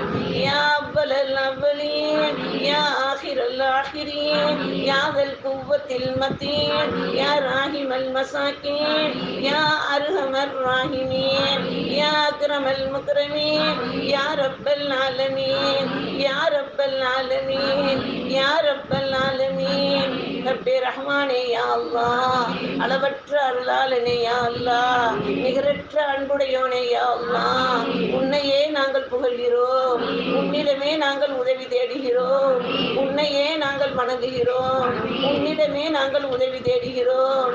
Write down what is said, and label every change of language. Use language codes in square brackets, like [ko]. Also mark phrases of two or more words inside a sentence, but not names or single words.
[ar] يا أول الأولين يا آخر الآخرين يا ذا القوة المتين يا راحم المساكين يا أرحم الراحمين يا أكرم المكرمين يا رب العالمين يا رب العالمين يا رب العالمين. [ta] ரப்பே ரஹ்மானே [ar] يا الله, [ta] அளவற்ற அருளாளனே [ar] يا الله, [ta] நிகரற்ற அன்புடையோனே [ar] يا الله, [ta] உன்னையே நாங்கள் புகழ்கிறோம், உன்னிடமே நாங்கள் உதவி தேடுகிறோம், உன்னையே நாங்கள் வணங்குகிறோம், உன்னிடமே நாங்கள் உதவி தேடுகிறோம்.